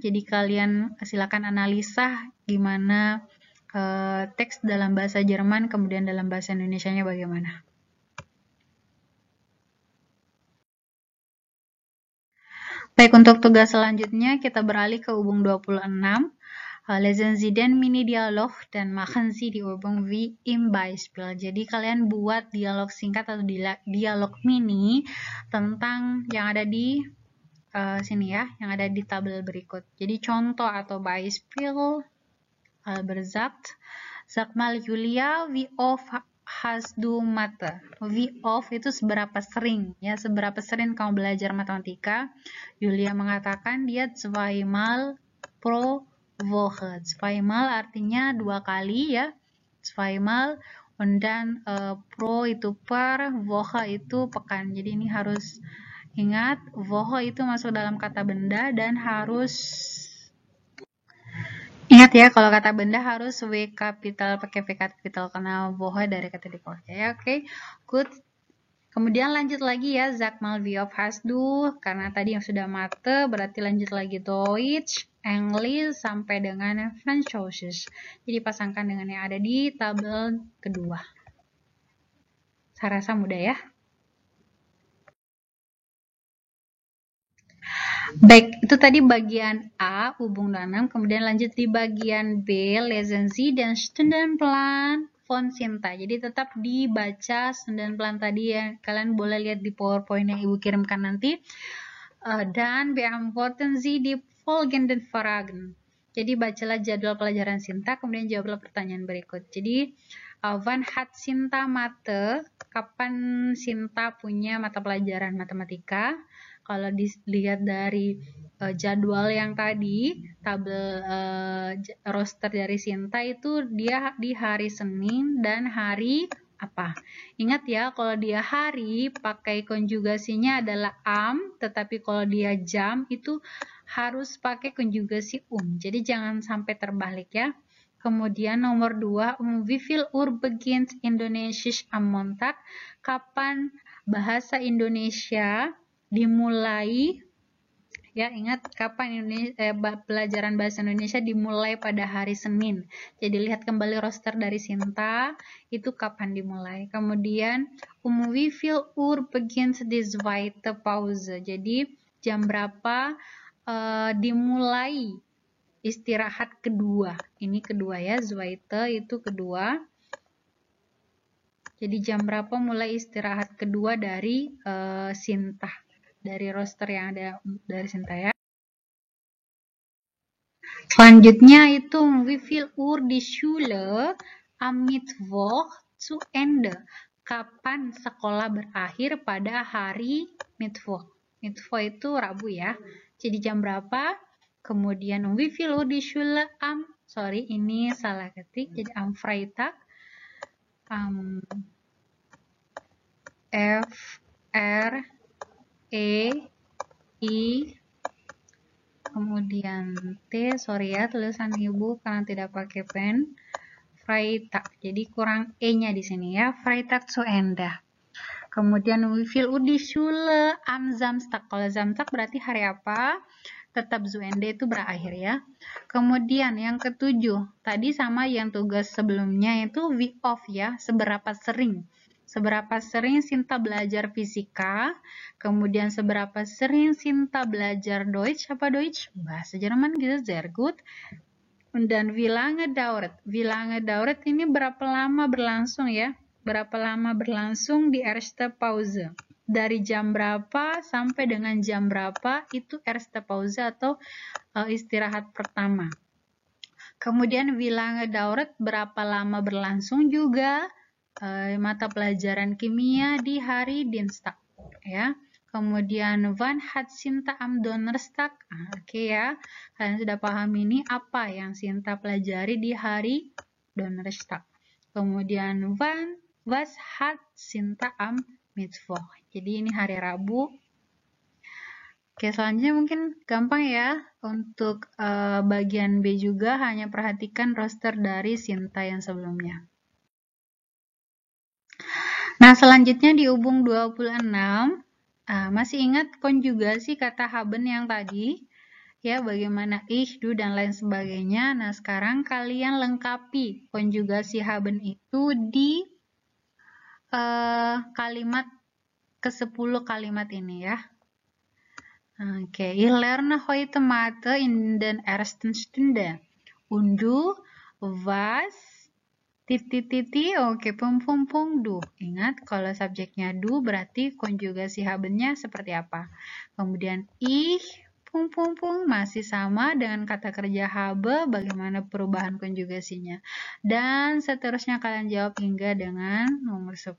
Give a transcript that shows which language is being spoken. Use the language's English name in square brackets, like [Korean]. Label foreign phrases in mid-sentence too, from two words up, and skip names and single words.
[Indonesian] Jadi kalian silakan analisa gimana teks dalam bahasa Jerman, kemudian dalam bahasa Indonesianya bagaimana. Baik, untuk tugas selanjutnya kita beralih ke hubung 26. [German] Lesen Sie den Mini-Dialog dan machen Sie die Übung wie im Beispiel. [Indonesian] Jadi kalian buat dialog singkat atau dialog mini tentang yang ada di sini ya, yang ada di tabel berikut. Jadi contoh atau [German] Beispiel, Albert sagt, sag mal Julia, wie oft hast du Mathe? Wie oft [Indonesian] itu seberapa sering ya, seberapa sering kamu belajar matematika? Julia mengatakan dia [German] zweimal pro Woche. [Indonesian] Zweimal artinya 2 kali ya. [German] Zweimal, und dann pro [Indonesian] itu per, Woche itu pekan. Jadi ini harus ingat, Woche itu masuk dalam kata benda dan harus ingat ya, kalau kata benda harus W kapital pakai V kapital karena Woche dari kata dipakai ya. Oke, good. Kemudian lanjut lagi ya, [German] sag mal wie oft hast du, [Indonesian] karena tadi yang sudah mate, berarti lanjut lagi Deutsch, English, sampai dengan Französisch. Jadi pasangkan dengan yang ada di tabel kedua. Saya rasa mudah ya. Baik, itu tadi bagian A, hubung 26, kemudian lanjut di bagian B, [German] Lesen Sie [Indonesian] dan [German] Stundenplan von Sinta. [Indonesian] Jadi tetap dibaca Stundenplan tadi ya, kalian boleh lihat di PowerPoint yang Ibu kirimkan nanti. [German] Dan beantworten Sie die folgenden Fragen. [Indonesian] Jadi bacalah jadwal pelajaran Sinta, kemudian jawablah pertanyaan berikut. Jadi, [German] wann hat Sinta Mathe? [Indonesian] Kapan Sinta punya mata pelajaran matematika? Kalau dilihat dari jadwal yang tadi, tabel roster dari Sinta itu dia di hari Senin dan hari apa? Ingat ya, kalau dia hari pakai konjugasinya adalah am, tetapi kalau dia jam itu harus pakai konjugasi Jadi jangan sampai terbalik ya. Kemudian nomor 2, [German] wie viel Uhr beginnt Indonesisch am Montag? [Indonesian] Kapan bahasa Indonesia dimulai? Ya, ingat kapan pelajaran bahasa Indonesia dimulai pada hari Senin. Jadi lihat kembali roster dari Sinta, itu kapan dimulai. Kemudian, [German] wie viel Uhr beginnt die zweite Pause? [Indonesian] Jadi jam berapa dimulai istirahat kedua. Ini kedua ya, zweite itu kedua. Jadi jam berapa mulai istirahat kedua dari Sinta, dari roster yang ada dari Sinta ya. Selanjutnya itu [German] wie viel Uhr die Schule am Mittwoch zu Ende? [Indonesian] Kapan sekolah berakhir pada hari Mittwoch? Mittwoch itu Rabu ya. Jadi jam berapa? [German] Kemudian wie viel Uhr die Schule am, [Indonesian] sorry ini salah ketik, jadi [German] am Freitag, [Indonesian] F R E I kemudian T, sorry ya tulisan ibu karena tidak pakai pen. Freitag, jadi kurang E-nya di sini ya. [German] Freitag zu Ende. Kemudian wie viel Uhr die Schule am Samstag? [Indonesian] Kalau Samstag berarti hari apa? Tetap [German] zu Ende [Indonesian] itu berakhir ya. Kemudian yang ketujuh, tadi sama yang tugas sebelumnya itu [German] wie oft [Indonesian] ya, seberapa sering. Seberapa sering Sinta belajar fisika, kemudian seberapa sering Sinta belajar Deutsch, apa Deutsch? Bahasa Jerman gitu, [German] sehr gut. Dan wie lange dauert? Wie lange dauert [Indonesian] ini berapa lama berlangsung ya? Berapa lama berlangsung di [German] erste Pause? [Indonesian] Dari jam berapa sampai dengan jam berapa itu [German] erste Pause [Indonesian] atau istirahat pertama. [German] Kemudian wie lange dauert, [Indonesian] berapa lama berlangsung juga mata pelajaran kimia di hari Dienstag ya. [German] Kemudian wann hat Sinta am Donnerstag? [Indonesian] Oke ya, kalian sudah paham ini apa yang Sinta pelajari di hari Donnerstag. [German] Kemudian was hat Sinta am Mittwoch? [Indonesian] Jadi ini hari Rabu. Oke, selanjutnya mungkin gampang ya. Untuk bagian B juga hanya perhatikan roster dari Sinta yang sebelumnya. Nah, selanjutnya di hubung 26, masih ingat konjugasi kata haben yang tadi? Ya, bagaimana ich, du, dan lain sebagainya. Nah, sekarang kalian lengkapi konjugasi haben itu di kalimat ke-10 kalimat ini ya. Oke, [German] ich lerne heute Mathe in den ersten Stunde. Und du, was? [Indonesian] Titik-titik, oke, du. Ingat, kalau subjeknya du berarti konjugasi habennya seperti apa. Kemudian ich, masih sama dengan kata kerja habe, bagaimana perubahan konjugasinya. Dan seterusnya kalian jawab hingga dengan nomor 10.